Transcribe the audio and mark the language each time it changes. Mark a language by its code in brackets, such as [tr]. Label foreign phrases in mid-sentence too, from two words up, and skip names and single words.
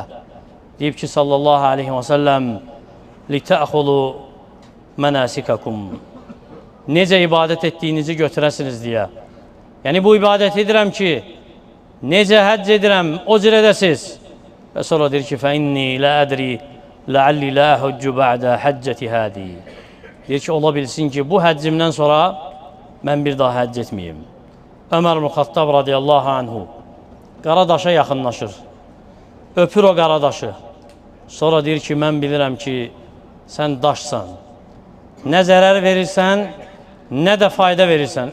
[az] Deyib ki, [ar] صلى الله عليه وسلم: "لتأخذوا مناسككم." [az] Necə ibadət etdiyinizi götürəsiniz deyə. Yəni bu ibadət edirəm ki, necə həcc edirəm, o cür edəsiz. Və sonra deyir ki, [ar] "فإني لا أدري لَعَلِّ لَا حُجُّ بَعْدَ حَجَّةِ هَذِي." [az] Deyir ki, ola bilsin ki, bu həccimdən sonra mən bir daha həcc etməyim. Ömər ibn Xattab radiyallahu anhu Qaradaşa yaxınlaşır, öpür o qaradaşı. Sonra deyir ki, mən bilirəm ki, sən daşsan. Nə zərər verirsən, nə də fayda verirsən.